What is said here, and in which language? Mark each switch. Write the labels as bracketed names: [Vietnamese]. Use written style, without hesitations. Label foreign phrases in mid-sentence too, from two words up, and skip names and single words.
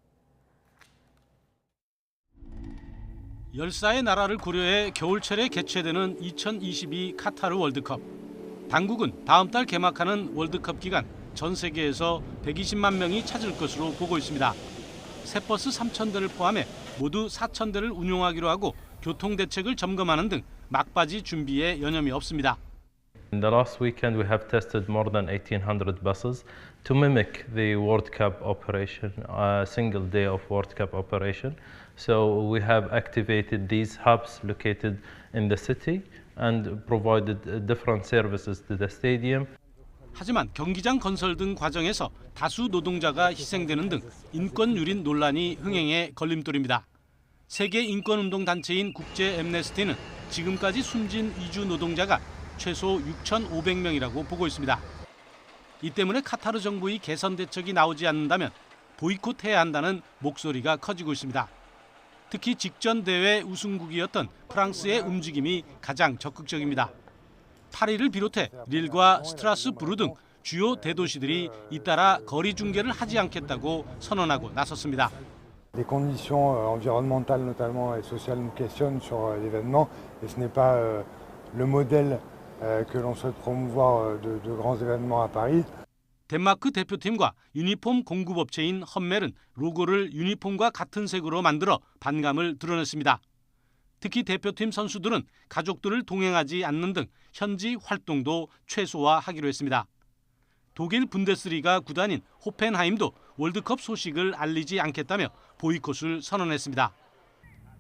[Korean] 열사의 나라를 고려해 겨울철에 개최되는 2022 카타르 월드컵. 당국은 다음 달 개막하는 월드컵 기간 전 세계에서 120만 명이 찾을 것으로 보고 있습니다. 새 버스 3,000대를 포함해 모두 4,000대를 운용하기로 하고 교통 대책을 점검하는 등 막바지 준비에 여념이 없습니다. [English] In the last weekend, we have tested more than 1,800 buses to mimic the World Cup operation, a single day of World Cup operation. So we have activated these hubs located in the city and provided different services to the stadium. [Korean] 하지만 경기장 건설 등 과정에서 다수 노동자가 희생되는 등 인권 유린 논란이 흥행에 걸림돌입니다. 세계 인권운동 단체인 국제 엠네스티는 지금까지 숨진 이주 노동자가 최소 6,500명이라고 보고 있습니다. 이 때문에 카타르 정부의 개선 대책이 나오지 않는다면 보이콧해야 한다는 목소리가 커지고 있습니다. 특히 직전 대회 우승국이었던 프랑스의 움직임이 가장 적극적입니다. 파리를 비롯해 릴과 스트라스부르 등 주요 대도시들이 잇따라 거리 중계를 하지 않겠다고 선언하고 나섰습니다. [French] Les conditions environnementales notamment et sociales nous questionnent sur l'événement et ce n'est pas le modèle que l'on souhaite promouvoir de grands événements à Paris. [Korean] 덴마크 대표팀과 유니폼 공급업체인 험멜은 로고를 유니폼과 같은 색으로 만들어 반감을 드러냈습니다. 특히 대표팀 선수들은 가족들을 동행하지 않는 등 현지 활동도 최소화하기로 했습니다. 독일 분데스리가 구단인 호펜하임도 월드컵 소식을 알리지 않겠다며 보이콧을 선언했습니다.